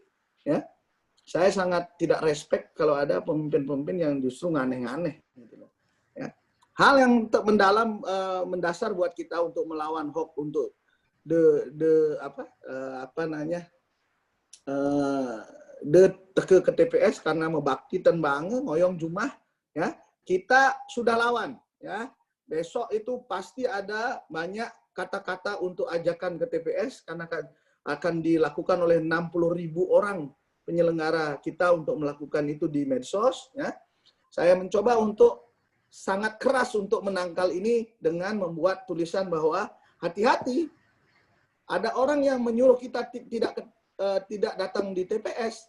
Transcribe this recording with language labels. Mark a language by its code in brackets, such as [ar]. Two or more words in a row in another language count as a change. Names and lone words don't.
[id] Ya, saya sangat tidak respect kalau ada pemimpin-pemimpin yang justru aneh-aneh. Gitu loh. Ya. Hal yang mendalam, mendasar buat kita untuk melawan hoax, untuk ke TPS karena membakti banget [ban] ngoyong jumah, [id] ya kita sudah lawan, ya besok itu pasti ada banyak kata-kata untuk ajakan ke TPS karena akan dilakukan oleh 60.000 orang penyelenggara kita untuk melakukan itu di medsos, ya. Saya mencoba untuk sangat keras untuk menangkal ini dengan membuat tulisan bahwa hati-hati, ada orang yang menyuruh kita tidak datang di TPS.